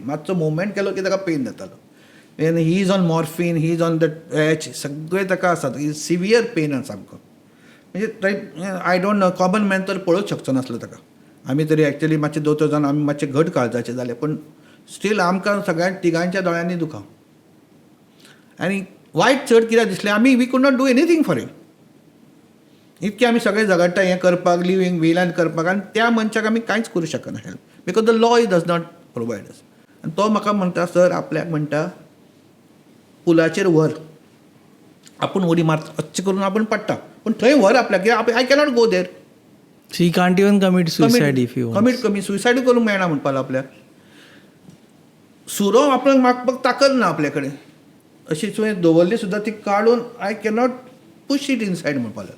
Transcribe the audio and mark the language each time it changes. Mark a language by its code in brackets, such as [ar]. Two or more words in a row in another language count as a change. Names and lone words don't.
[kok] मातसो मुवमेंट केलो की ताका पेन जातालो. [en] he is on morphine he is on the H [kok] सगळें ताका आसा [en] severe pain [kok] सामको. म्हणजे [en] I don't know common man [kok] तर पळोवंक शकचो नासलो ताका. आमी तरी एक्चुअली मातशे दोतोर जावन आमी मातशे घट काळजाचे जाले, पण स्टील आमकां सगळ्यांक तिगांच्या दोळ्यांनी दुखां. आनी वायट चड कित्याक दिसलें, आमी [en] we could not do anything for him. [kok] इतके आमी सगळे झगडटा हें करपाक, लिव्हिंग विलान करपाक, आनी त्या मनशाक आमी कांयच करूं शकना हेल्प, [en] because the law does not provide us. [kok] आनी तो म्हाका म्हणटा, सर आपल्याक म्हणटा पुलाचेर व्हर, आपूण उडी मारता अशें करून आपूण पडटा, पण थंय व्हर आपल्याक, [en] I cannot go there. so he can't even commit suicide if you [kok] कमी सुसायड करूंक मेळना म्हणपाक आपल्याक. सुरो आपल्याक मागपाक ताकद ना आपल्या कडेन, अशी तुवें दवरली सुद्दां ती काडून [en] I cannot push it inside [kok] म्हणपाक लागलो.